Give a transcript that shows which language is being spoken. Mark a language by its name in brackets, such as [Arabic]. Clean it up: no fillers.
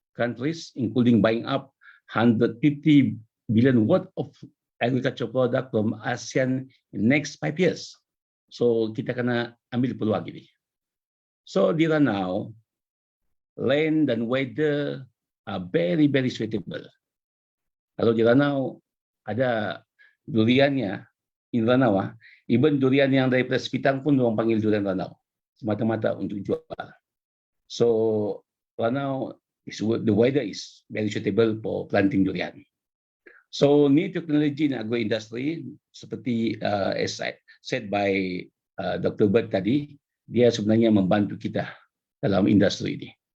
[English] countries, including buying up 150 billion worth of agriculture product from ASEAN in next 5 years. [Malay] So kita kena ambil peluang ini. So di Ranau, land dan [English] weather are very, very suitable. [Malay] Kalau di Ranau ada duriannya, in Ranau, even durian yang dari Sepitang pun orang panggil durian Ranau, semata-mata untuk jual. [English] So Ranau, the weather is very suitable for planting durian. So new technology in agro industry, seperti as said by Dr. [Malay] Bert tadi, dia sebenarnya membantu kita dalam industri ini.